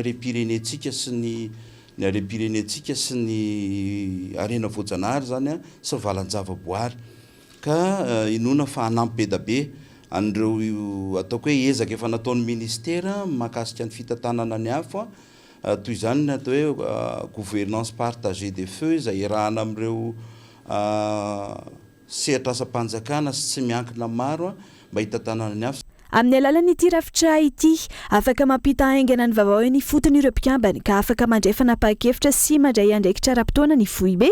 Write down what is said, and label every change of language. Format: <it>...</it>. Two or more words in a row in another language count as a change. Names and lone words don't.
<mg>arem-pirenentsika sy ny arem-pirenentsika sy ny arena voajanahary zany sy valan-javaboary ka inona fa hanampy be da be an'ireo ataoko hoe ezaka efa nataon'ny ministera mahakasika ny fitantanana ny afo toy izany ny atao hoe</mg> <fr>gouvernance partagée des feux</fr> <mg>izay irahana amin'ireo sehatra asa-panjakana sy tsy miankina maro mba hitantanana ny afo. Amin'ny alalan'ity rafitra ity afaka mampita haingana ny vaovao ny fotony ireo mpikambany ka afaka mandray fanapahakevitra sy mandray andraikitra ara-potoana ny foibe.</mg>